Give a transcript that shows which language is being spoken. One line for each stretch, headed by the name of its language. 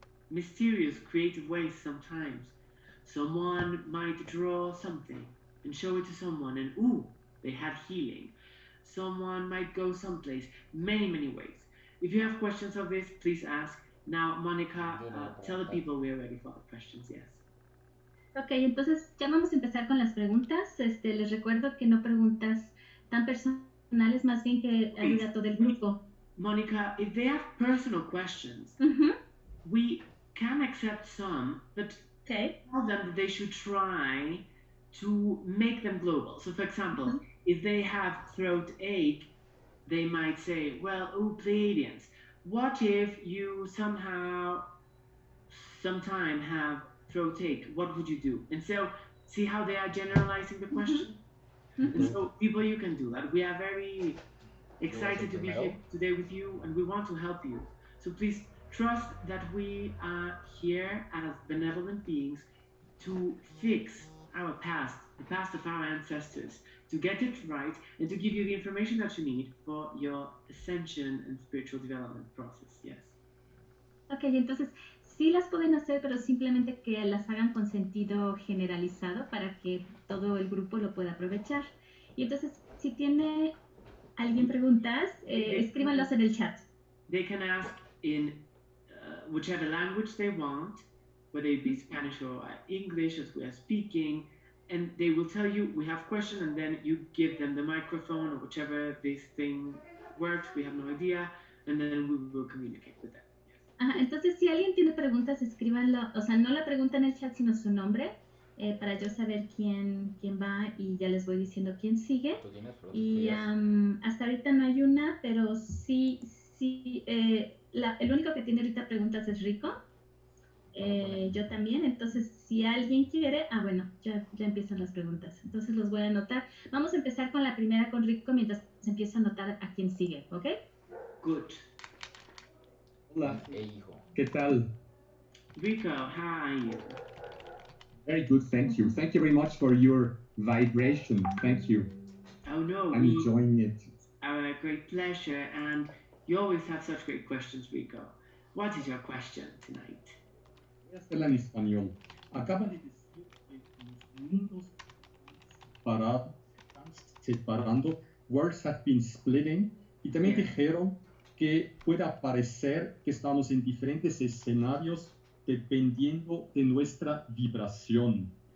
English: Mysterious, creative ways sometimes. Someone might draw something and show it to someone, and ooh, they had healing. Someone might go someplace, many, many ways. If you have questions of this, please ask. Now, Monica, tell the people we are ready for the questions, yes.
Spanish: Ok, entonces ya vamos a empezar con las preguntas. Les recuerdo que no preguntas tan personales, más bien que ayuda a todo el grupo.
English: Monica, if they have personal questions, we can accept some, but tell them that they should try to make them global. So, for example, if they have throat ache, they might say, well, oh, Pleiadians, what if you sometime have throat ache? What would you do? And so, see how they are generalizing the question? And so, people, you can do that. We are very excited to be here today with you, and we want to help you. So please trust that we are here as benevolent beings to fix our past, the past of our ancestors, to get it right, and to give you the information that you need for your ascension and spiritual development process. Yes.
Spanish: Ok, entonces sí las pueden hacer, pero simplemente que las hagan con sentido generalizado para que todo el grupo lo pueda aprovechar. Y entonces, si tiene alguien preguntas, escríbanlos en el chat.
English: They can ask in whichever language they want, whether it be Spanish or English as we are speaking, and they will tell you, we have questions, and then you give them the microphone or whichever this thing works, we have no idea, and then we will communicate with them.
Spanish: Ajá, entonces, si alguien tiene preguntas, escríbanlo, o sea, no la pregunta en el chat, sino su nombre, para yo saber quién va, y ya les voy diciendo quién sigue. Y hasta ahorita no hay una, pero sí, el único que tiene ahorita preguntas es Rico. Yo también, entonces si alguien quiere, bueno, ya empiezan las preguntas, entonces los voy a anotar. Vamos a empezar con la primera con Rico mientras empiezo a anotar a quién sigue, ¿ok?
English: Good.
Spanish: Hola, hijo. ¿qué tal?
English: Rico, how are you? Very good, thank you. Thank you very much for your vibration. Thank you. Oh no, I'm enjoying it. Our great pleasure, and you always have such great questions, Rico. What is your question tonight?
Spanish: Voy a hacerla en español. Acaba de decir que los mundos están separando,
English: worlds have been splitting,
Spanish: y también dijeron que puede parecer que estamos en diferentes escenarios dependiendo de nuestra vibración.